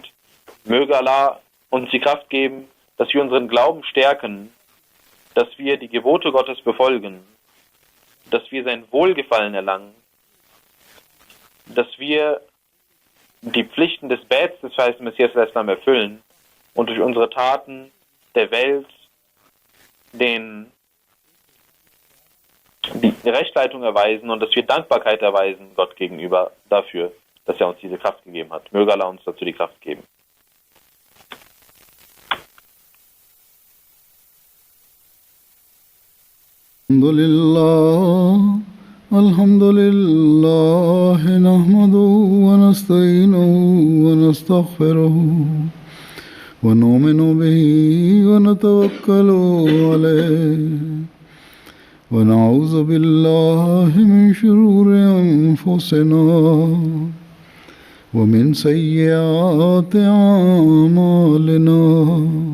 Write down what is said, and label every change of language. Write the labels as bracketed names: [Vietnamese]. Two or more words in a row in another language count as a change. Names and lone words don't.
[German] Möge Allah uns die Kraft geben, dass wir unseren Glauben stärken, dass wir die Gebote Gottes befolgen, dass wir sein Wohlgefallen erlangen, dass wir die Pflichten des Bets des verheißenen Messias al-Islam erfüllen und durch unsere Taten der Welt die Rechtleitung erweisen und dass wir Dankbarkeit erweisen Gott gegenüber dafür, dass er uns diese Kraft gegeben hat. Möge Allah uns dazu die Kraft geben. [Arabic] الحمد لله، نحمده ونستعينه و نستغفره ونؤمن به ونتوكل عليه ونعوذ بالله من شرور أنفسنا ومن سيئات أعمالنا.